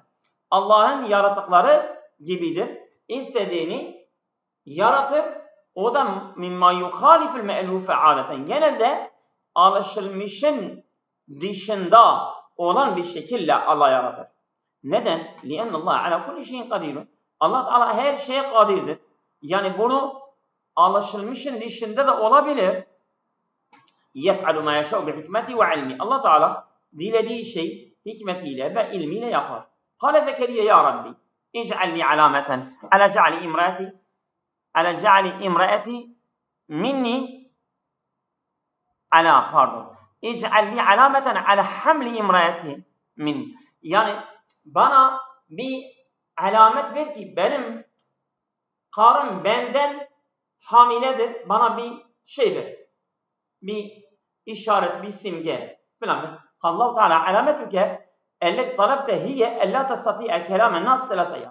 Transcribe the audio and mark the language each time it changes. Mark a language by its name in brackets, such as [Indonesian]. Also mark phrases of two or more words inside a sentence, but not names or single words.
[Turkish] Allah'ın yaratıkları gibidir. İstediğini yaratır. O da [Arabic] مما يخالف المألوف عادة. [Turkish] Genelde alışılmışın dışında olan bir şekilde Allah yaratır. Neden? [Arabic] لِأَنَّ اللّٰهَ عَلَى كُلِّ شَيْءٍ قَدِيرٌ. [Turkish] Allah Teala her şeye kadirdir. Yani bunu alışılmışın dışında da olabilir. [Arabic] يَفْعَلُ مَا يَشَاءُ بِحِكْمَتِهِ وَعِلْمِهِ. [Turkish] Allah Teala dilediği şey hikmetiyle ve ilmiyle yapar. [Arabic] قَالَ زَكَرِيَّا يَا رَبِّ اِجْعَلْ لِي عَلَامَةً عَلَى جَعْلِ إِمْرَأَتِي مِنِّي اِجْعَلْ لِي عَلَامَةً عَلَى حَمْلِ إِمْرَأَتِي مِنِّي. [Turkish] Yani bana bir alamet ver ki benim karım benden hamiledir. Bana bir şey ver. Bir işaret, bir simge. Falan. Allah Teala [Arabic] علامتك التي طلبت هي ألا تستطيع كلام الناس ثلاثة أيام.